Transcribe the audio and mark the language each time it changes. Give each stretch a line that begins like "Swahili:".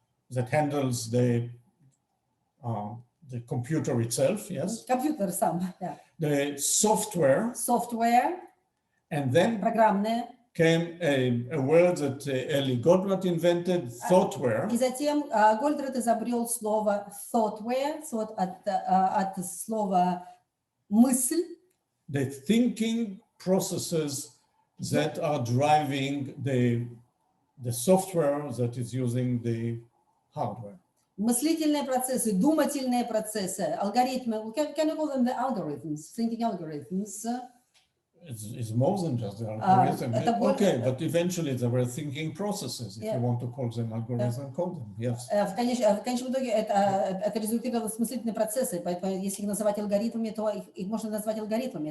English: that handles the computer itself, yes,
Russian: компьютер сам, да.
English: the software, Software, and then
Russian: программное.
English: came a word that Eli Goldratt invented, thoughtware.
Russian: И затем Голдрат изобрел слово thoughtware, от слова мысль,
English: The thinking processes that are driving the software that is using the hardware.
Russian: мыслительные процессы, думательные процессы, алгоритмы.
English: Can you call them the algorithms, thinking algorithms? It's more than just the algorithm.
Russian: Это
English: Okay, but eventually there were thinking processes. If you want to call them algorithms, call them, yes.
Russian: В конечном итоге это результировало смыслительные процессы, поэтому если их называть алгоритмами, то их можно назвать алгоритмами.